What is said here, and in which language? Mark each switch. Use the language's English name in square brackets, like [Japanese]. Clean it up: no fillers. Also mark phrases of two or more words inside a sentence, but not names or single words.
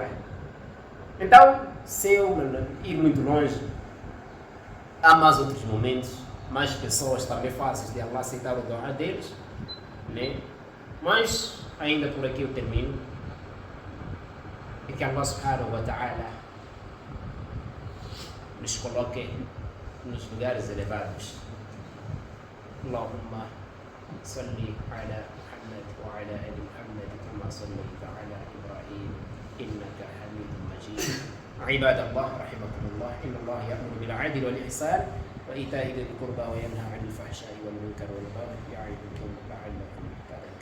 [Portuguese] Então, se eu ir muito longe, há mais outros momentos, mais pessoas também fáceis de Allah aceitar o dua deles, né? Mas, ainda por aqui eu termino. E que Allah [Arabic] سبحانه وتعالى [Portuguese] nos coloque nos lugares elevados. [Arabic] اللهم صل على محمد وعلى آل محمد كما صليت على إبراهيم إنك حميد مجيد. عباد الله رحمكم الله إن الله يأمر بالعدل والإحسان وإيتاء ذي القربى وينهى عن الفحشاء والمنكر والبغي يعظكم لعلكم تذكرون